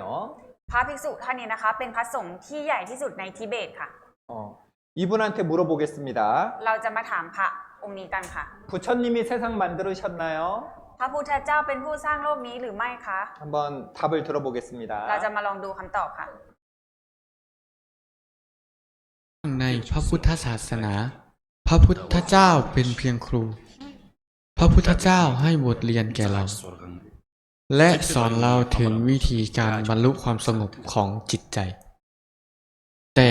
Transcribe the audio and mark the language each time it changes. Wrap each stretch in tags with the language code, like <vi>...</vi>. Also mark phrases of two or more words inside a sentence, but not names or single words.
<th>พระภิกษุท่านนี้นะคะ เป็นพระสงฆ์ที่ใหญ่ที่สุดในทิเบตค่ะ</th> <ko>이분한테 물어보겠습니다.</ko> <th>เราจะมาถามพระองค์นี้กันค่ะ</th> <ko>부처님이 세상 만들으셨나요?</ko> <th>พระพุทธเจ้าเป็นผู้สร้างโลกนี้หรือไม่คะ</th> <ko>한번 답을</ko> <th>เราจะ</th> <ko>들어보겠습니다.</ko> <th>มาลองดูคำตอบค่ะ ในพระพุทธศาสนา พระพุทธเจ้าเป็นเพียงครู พระพุทธเจ้าให้บทเรียนแก่เรา และสอนเราถึงวิธีการบรรลุความสงบของจิตใจ แต่</th>